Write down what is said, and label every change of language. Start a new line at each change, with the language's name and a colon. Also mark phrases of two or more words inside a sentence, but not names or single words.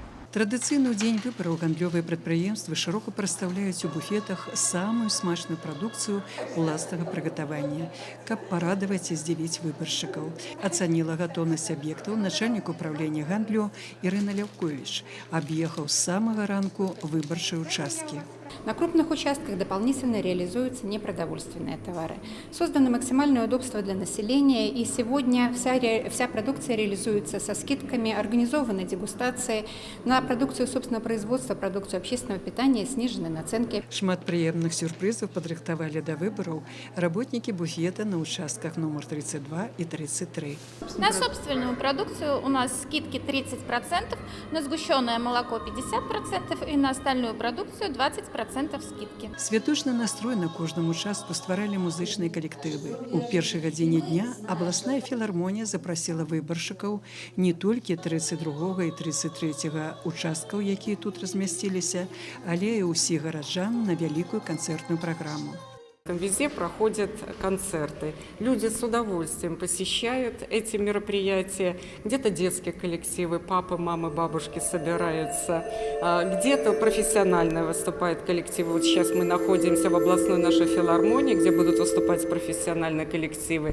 Belarusian: Традыцыйна ў дзень выбараў гандлёвыя прадпрыемствы шырока прадстаўляюць у буфетах самую смачную прадукцыю уласнага прыгатавання, каб парадаваць і здзівіць выбаршчыкаў. Ацаніла гатоўнасць аб'ектаў начальнік управлення гандлю Ірына Лявковіч. Аб'ехаў з самага ранку выбарчыя участкі.
Russian: На крупных участках дополнительно реализуются непродовольственные товары. Создано максимальное удобство для населения, и сегодня вся продукция реализуется со скидками, организованы дегустации. На продукцию собственного производства, продукцию общественного питания снижены наценки.
Belarusian: Шмат прыемных сюрпрызаў падрыхтавалі да выбараў работнікі буфета на участках номер 32 и 33.
Russian: На собственную продукцию у нас скидки 30%, на сгущенное молоко 50% и на остальную продукцию 20% скидки.
Belarusian: Святочны настрой на кожным участку стваралі музычныя калектывы. У першай гадзіне дня абласная філармонія запрасіла выбаршчыкаў не толькі 32 і 33 участкаў, якія тут размясціліся, але і ўсіх гараджан на вялікую канцэртную праграму.
Russian: Везде проходят концерты. Люди с удовольствием посещают эти мероприятия. Где-то детские коллективы, папы, мамы, бабушки собираются. Где-то профессионально выступают коллективы. Вот сейчас мы находимся в областной нашей филармонии, где будут выступать профессиональные коллективы.